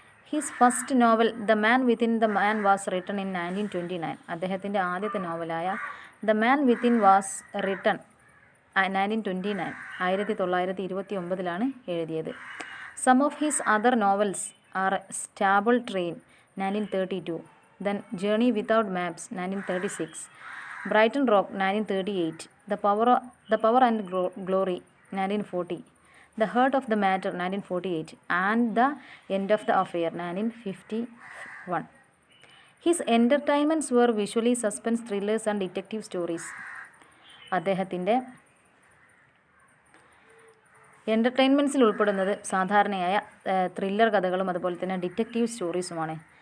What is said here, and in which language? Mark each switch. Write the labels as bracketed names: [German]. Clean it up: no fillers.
[English] His first novel the man within the man was written in 1929. [Malayalam] അദ്ദേഹത്തിൻ്റെ ആദ്യത്തെ നോവലായ the man within was written 1929, 1929 എഴുതിയത്. [English] Some of his other novels are stable train 1932, then Journey Without Maps 1936, Brighton Rock 1938, The Power and Glory 1940, The Heart of the Matter 1948, and The End of the Affair 1951. His entertainments were visually suspense thrillers and detective stories. [Malayalam] അദ്ദേഹത്തിൻ്റെ എൻ്റർടൈൻമെൻറ്റ്സിൽ ഉൾപ്പെടുന്നത് സാധാരണയായ thriller കഥകളും അതുപോലെ തന്നെ detective സ്റ്റോറീസുമാണ്.